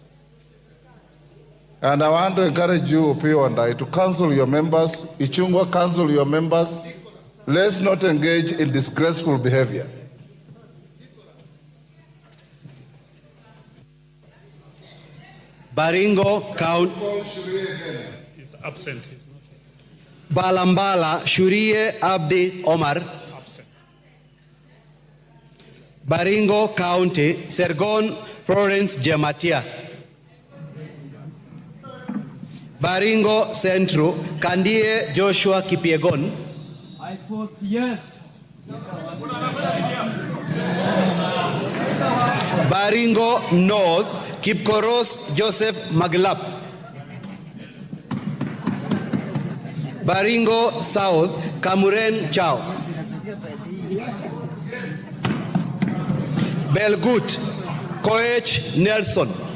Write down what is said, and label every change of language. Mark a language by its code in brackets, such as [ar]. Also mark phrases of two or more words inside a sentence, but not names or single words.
[en] And I want to encourage you, Opio and I, to cancel your members. Ichungwa, cancel your members. let's not engage in disgraceful behavior. Baringo County is absent. Balambala Shurie Abdi Omar. Absent. Baringo County Sergon Florence Jematia. Baringo Central Kandie Joshua Kipiegon. I vote yes. Baringo North Kipkoros Joseph Maglap. Baringo South Kamuren Charles. Belgut Koech Nelson.